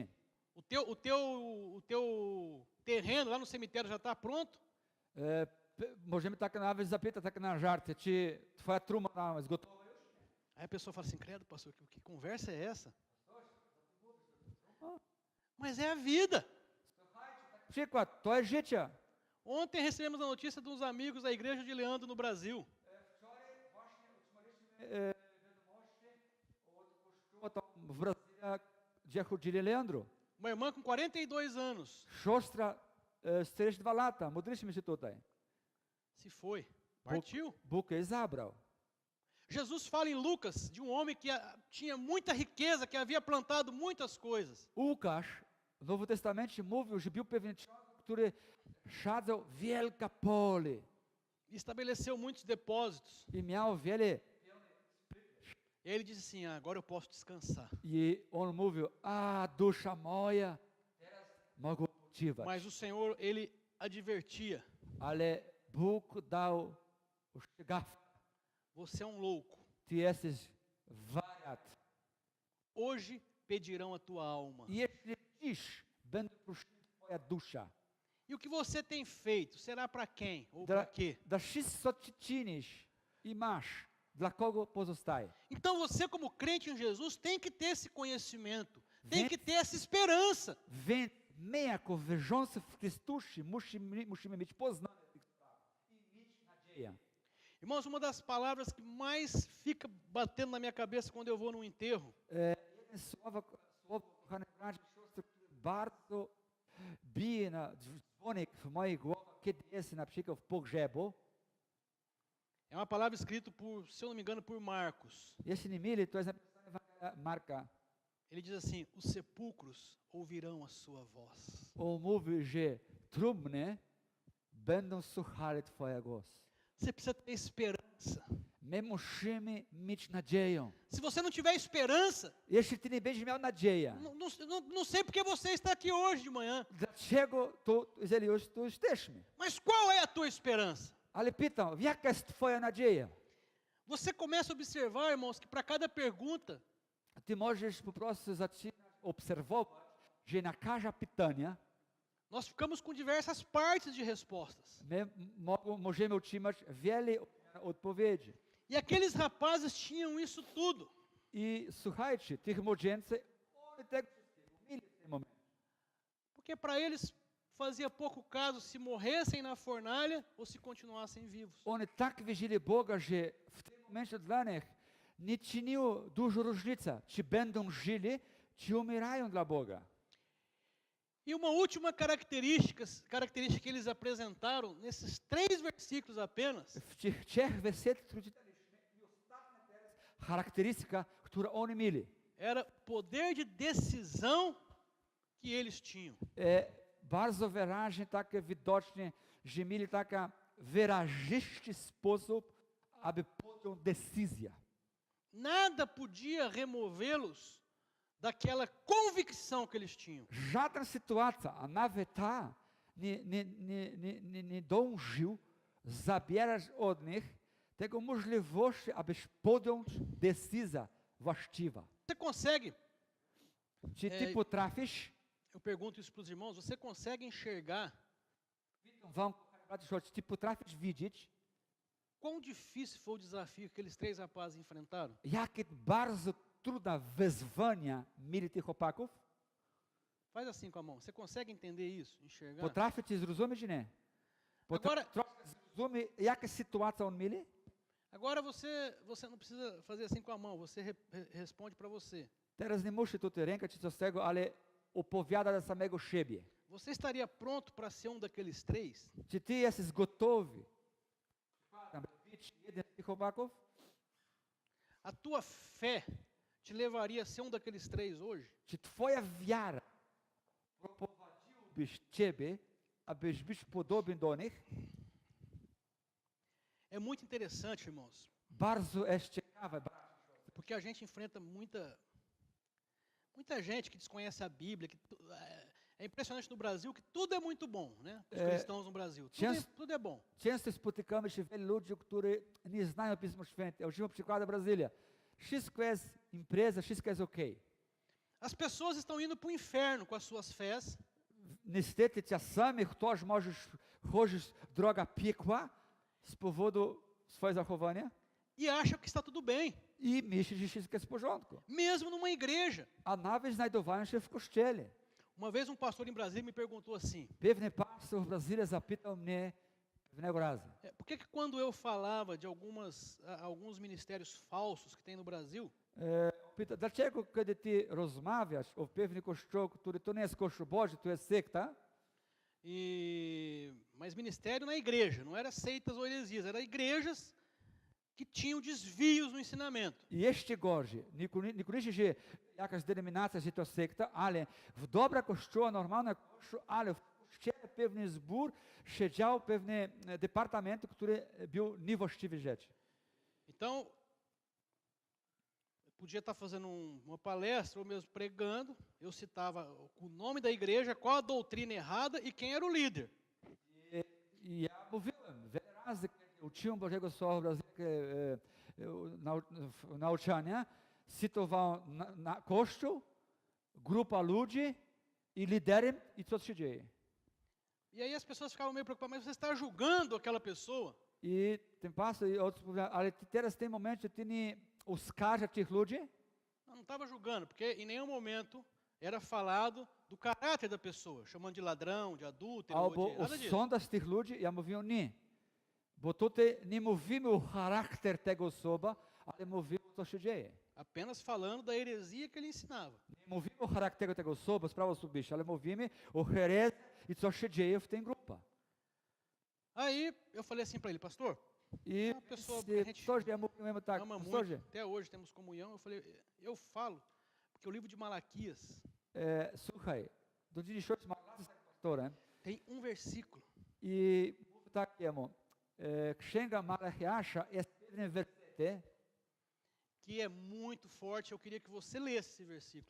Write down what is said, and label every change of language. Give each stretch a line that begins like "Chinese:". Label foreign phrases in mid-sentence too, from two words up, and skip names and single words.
Portuguese: O teu terreno lá no cemitério já está pronto?
Polish: Możemy tak nawet zapytać tak na żarty, czy twoja trumna tam jest gotowa już?
Portuguese: Aí a pessoa fala assim, credo, pastor, que conversa é essa? Mas é a vida.
Polish: Przykład, to jest życie.
Portuguese: Ontem recebemos a notícia de uns amigos da igreja de Leandro no Brasil.
Polish: W Brazylii, gdzie chodzili Leandro.
Portuguese: Uma irmã com 42 anos
Polish: Siostra 42 lata, modliśmy się tutaj.
Portuguese: se foi, partiu.
Polish: Bóg jej zabrał.
Portuguese: Jesus fala em Lucas de um homem que tinha muita riqueza, que havia plantado muitas coisas.
Polish: Łukasz w Nowym Testamencie mówił, że był pewien człowiek, który sadzał wielkie pole
Portuguese: E estabeleceu muitos depósitos.
Polish: i miał wiele.
Portuguese: E aí ele disse assim, agora eu posso descansar.
Polish: I on mówił, dusza moja, teraz mogę odpoczywać.
Portuguese: Mas o Senhor, ele advertia,
Polish: Ale Bóg dał ostrzegawkę.
Portuguese: você é um louco.
Polish: Ty jesteś wariat.
Portuguese: Hoje pedirão a tua alma.
Polish: Jeśli dziś będzie prosiła twoja dusza,
Portuguese: E o que você tem feito, será para quem ou para quê?
Polish: da wszystko, co czynisz i masz, dla kogo pozostaje?
Portuguese: Então você como crente em Jesus tem que ter esse conhecimento. tem que ter essa esperança.
Polish: Więc my jako wierzący w Chrystusie musimy mieć poznanie tych spraw i mieć nadzieję.
Portuguese: Irmãos, uma das palavras que mais fica batendo na minha cabeça quando eu vou num enterro
Polish: Jedne słowo, kochane bracia i siostry, które bardzo bije na dzwonek w mojej głowie, kiedy jest na przykład w pogrzebu.
Portuguese: é uma palavra escrita por, se eu não me engano, por Marcos.
Polish: Jeśli nie mylę, to jest napisane w Ewangelii Marka.
Portuguese: Ele diz assim: os sepulcros ouvirão a sua voz.
Polish: On mówi, że trumny będą słuchali Twoja głos.
Portuguese: Você precisa ter esperança.
Polish: My musimy mieć nadzieję.
Portuguese: Se você não tiver esperança,
Polish: Jeśli Ty nie będziesz miał nadziei,
Portuguese: não sei porque você está aqui hoje de manhã,
Polish: dlaczego to, jeżeli już tu jesteśmy?
Portuguese: mas qual é a tua esperança?
Polish: Ale pytam, jaka jest Twoja nadzieja?
Portuguese: Você começa a observar, irmãos, que para cada pergunta,
Polish: Ty możesz po prostu zaczynać obserwować, że na każde pytanie
Portuguese: nós ficamos com diversas partes de respostas.
Polish: my możemy otrzymać wiele odpowiedzi.
Portuguese: E aqueles rapazes tinham isso tudo.
Polish: I słuchajcie, tych młodzieńcy, oni tego wszystkiego mieli w tym momencie.
Portuguese: Porque para eles fazia pouco caso se morressem na fornalha ou se continuassem vivos.
Polish: Oni tak wierzyli Boga, że w tym momencie dla nich nie czyniło dużo różnicy, czy będą żyli, czy umierają dla Boga.
Portuguese: E uma última característica que eles apresentaram nesses 3 versículos apenas,
Polish: W tych 3 wersetach, które czytaliśmy, i ostatnia teraz charakterystyka, którą oni mieli.
Portuguese: era o poder de decisão que eles tinham.
Polish: Bardzo wyraźnie, takie widocznie, że mieli taki wyrazisty sposób, aby podjąć decyzję.
Portuguese: Nada podia removê-los daquela convicção que eles tinham.
Polish: Żadna sytuacja, a nawet ta, nie dążył zabierać od nich tego możliwości, abyś podjąć decyzję właściwa.
Portuguese: Você consegue,
Polish: Czy ty potrafisz,
Portuguese: eu pergunto isso para os irmãos, você consegue enxergar
Polish: witam wam, czy ty potrafisz widzieć,
Portuguese: quão difícil foi o desafio que aqueles 3 rapazes enfrentaram?
Polish: jakie bardzo trudne wyzwania mieli tych chłopaków?
Portuguese: Faz assim com a mão. Você consegue entender isso, enxergar?
Polish: Potraficie zrozumieć, czy nie?
Portuguese: Agora-
Polish: Trochę zrozumieć, jaka sytuacja on mieli?
Portuguese: Agora você não precisa fazer assim com a mão, você responde para você.
Polish: Teraz nie muszę tutaj rękę czy coś z tego, ale opowiada dla samego siebie.
Portuguese: Você estaria pronto para ser um daqueles 3?
Polish: Czy ty jesteś gotowy, aby być jeden z tych chłopaków?
Portuguese: A tua fé te levaria a ser um daqueles 3 hoje?
Polish: Czy twoja wiara prowadziłabyś ciebie, abyś być podobny do nich?
Portuguese: É muito interessante, irmãos,
Polish: Bardzo jest ciekawe,
Portuguese: porque a gente enfrenta muita gente que desconhece a Bíblia, é impressionante no Brasil que tudo é muito bom, né? Os cristãos no Brasil, tudo é bom.
Polish: Często spotykamy się wielu ludzi, którzy nie znają Pisma Święte. Ja używam przykładu Brazylia. Wszystko jest impreza, wszystko jest okej.
Portuguese: As pessoas estão indo para o inferno com as suas fés,
Polish: Niestety czasami ktoś może chodzić droga piekła z powodu swojego zachowania
Portuguese: e acha que está tudo bem,
Polish: i myśli, że wszystko jest w porządku.
Portuguese: mesmo numa igreja.
Polish: A nawet znajdowają się w kościele.
Portuguese: Uma vez um pastor em Brasília me perguntou assim:
Polish: Pewny pastor w Brazylii zapytał mnie pewnego razu.
Portuguese: por que quando eu falava de alguns ministérios falsos que tem no Brasil,
Polish: Pyta, dlaczego kiedy ty rozmawiasz o pewnym kościołu, który to nie jest kościół Boży, to jest sekta,
Portuguese: mas ministério na igreja, não era seitas ou heresias, eram igrejas que tinham desvios no ensinamento.
Polish: i jeszcze gorzej, niekoniecznie, że jakaś denominacja, że to sekta, ale w dobra kościoła, normalna kościół, ale w kościele pewny zbór siedział pewne departamenty, które był niewłaściwe rzeczy.
Portuguese: Então, eu podia estar fazendo uma palestra ou mesmo pregando, eu citava o nome da igreja, qual a doutrina errada e quem era o líder.
Polish: I ja mówiłem, wiele razy, kiedy uczyłem Bożego Słowa w Brazylii, nauczania, cytowałem na kościół, grupa ludzi i liderem i co się dzieje.
Portuguese: E aí as pessoas ficavam meio preocupadas, mas você está julgando aquela pessoa?
Polish: I ten pastor i outros powiedział, ale teraz w tym momencie ty nie oskarża tych ludzi?
Portuguese: Não estava julgando, porque em nenhum momento era falado do caráter da pessoa, chamando de ladrão, de adúltero, ou
Polish: Albo
Portuguese: de nada disso.
Polish: sonda z tych ludzi, ja mówię nie. Bo tutaj nie mówimy o charakter tego osoba, ale mówimy o co się dzieje.
Portuguese: Apenas falando da heresia que ele ensinava.
Polish: Nie mówimy o charakterze tego osoba, sprawa osobista, ale mówimy o herezji i co się dzieje w tej grupie.
Portuguese: Aí eu falei assim para ele, pastor, E uma pessoa que a gente
Polish: pastorze, ja mówiłem tak,
Portuguese: ama muito,
Polish: pastorze,
Portuguese: até hoje temos comunhão, eu falei, eu falo, porque o livro de Malaquias
Polish: słuchaj, do dzisiejszego mam z pastorem
Portuguese: tem um versículo
Polish: i mówię tak jemu, Księga Malachiasza jest pewnym wersecie,
Portuguese: que é muito forte, eu queria que você lesse esse versículo.